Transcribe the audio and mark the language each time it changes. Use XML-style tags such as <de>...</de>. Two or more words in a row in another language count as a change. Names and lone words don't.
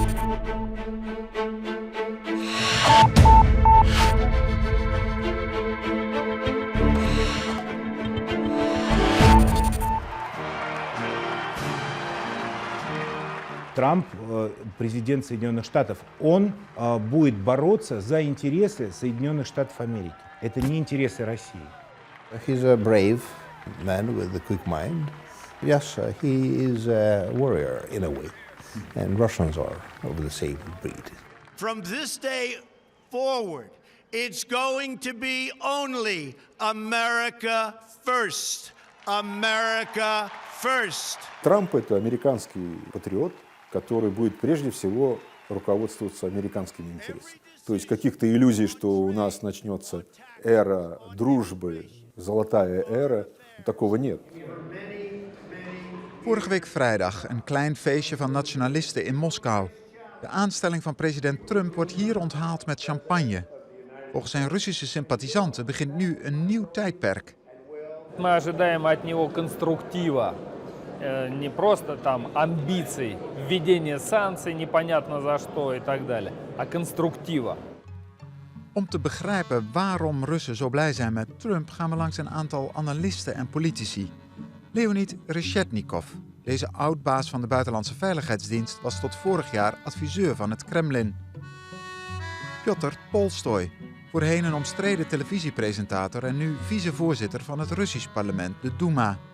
<ru>Трамп, президент Соединенных Штатов, он будет бороться за интересы Соединенных Штатов Америки. Это не интересы России.</ru> <en>He's a brave man with a quick mind. Yes, he is a warrior in a way. And Russians are of the same breed. From this day forward, it's going to be only America first. America first.</en> <ru>Трамп – это американский патриот, который будет прежде всего руководствоваться американскими интересами. То есть каких-то иллюзий, что у нас начнется эра дружбы, золотая эра, такого нет.</ru> <nl>Vorige week vrijdag een klein feestje van nationalisten in Moskou. De aanstelling van president Trump wordt hier onthaald met champagne. Volgens zijn Russische sympathisanten begint nu een nieuw tijdperk.</nl> <ru>Мы ожидаем от него конструктива, не просто там амбиций, введения санкций непонятно за что и так далее, а конструктива.</ru> <nl>Om te begrijpen waarom Russen zo blij zijn met Trump gaan we langs een aantal analisten en politici. Leonid Reshetnikov, deze oud-baas van de Buitenlandse Veiligheidsdienst, was tot vorig jaar adviseur van het Kremlin. Piotr Tolstoj, voorheen een omstreden televisiepresentator en nu vicevoorzitter van het Russisch parlement, de Duma.</nl>